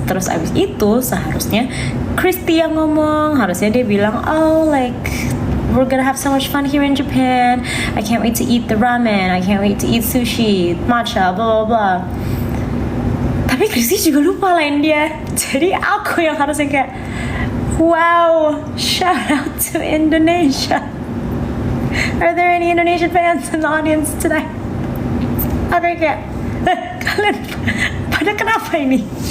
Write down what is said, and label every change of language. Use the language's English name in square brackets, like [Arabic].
[Indonesian] Terus abis itu seharusnya Christy yang ngomong. Harusnya dia bilang, [English] oh like we're gonna have so much fun here in Japan. I can't wait to eat the ramen. I can't wait to eat sushi, matcha, blah blah blah. [Indonesian] Tapi Christy juga lupa lain dia. Jadi aku yang harusnya kayak, [English] wow, shout out to Indonesia. Are there any Indonesian fans in the audience tonight? [Indonesian] Aku kayak, kalian pada kenapa ini?